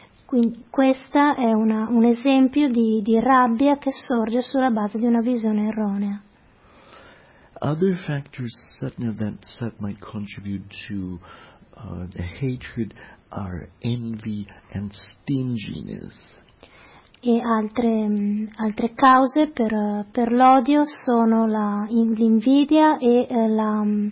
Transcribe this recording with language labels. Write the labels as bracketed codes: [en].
[it] Quindi questa è un esempio di rabbia che sorge sulla base di una visione erronea. [en] Other factors, certain events that might contribute to the hatred are envy and stinginess. [it] E altre cause per l'odio sono l'invidia e la